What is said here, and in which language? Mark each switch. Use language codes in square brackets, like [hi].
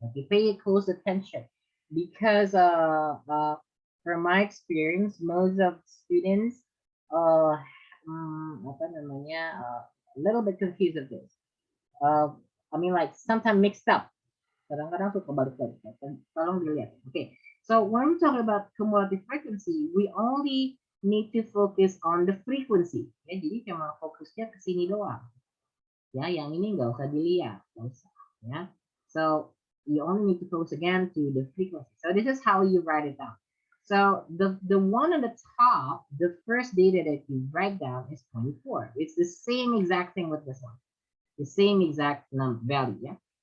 [en] Okay, pay close attention because from my experience, most of students [id] apa namanya, [en] a little bit confused of this. I mean, like sometimes mixed up. [id] Kadang-kadang suka balik-balik. Tolong dilihat. [en] Okay, so when we talk about cumulative frequency, we only need to focus on the frequency. [id] Ya, jadi cuma fokusnya ke sini doang. Ya, yang ini nggak usah dilihat, nggak usah. [en] Ya, so you only need to focus again to the frequency. So this is how you write it down. So the one on the top, the first data that you write down is 24. It's the same exact thing with this one. The same exact value. Yeah.